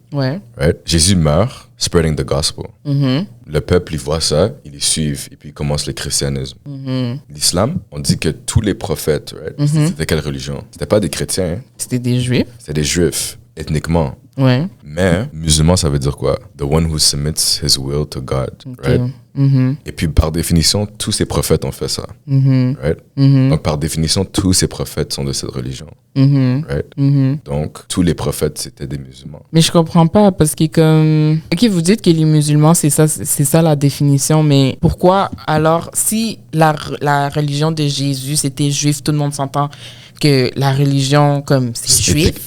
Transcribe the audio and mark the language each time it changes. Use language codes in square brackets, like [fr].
[fr] Ouais. [en] Right? [fr] Jésus meurt, [en] spreading the gospel. [fr] Le peuple, il voit ça, ils les suivent et puis il commence le christianisme. L'islam, on dit que tous les prophètes, right? C'était quelle religion? C'était pas des chrétiens. Hein? C'était des Juifs. C'était des Juifs, ethniquement. Ouais. Mais musulman, ça veut dire quoi? [en] The one who submits his will to God, right? [fr] Et puis par définition, tous ces prophètes ont fait ça, right? Donc par définition, tous ces prophètes sont de cette religion, right? Donc tous les prophètes, c'était des musulmans. Mais je comprends pas parce que comme... Ok, vous dites que les musulmans, c'est ça la définition, mais pourquoi alors, si la religion de Jésus, c'était juif, tout le monde s'entend que la religion, comme c'est juif.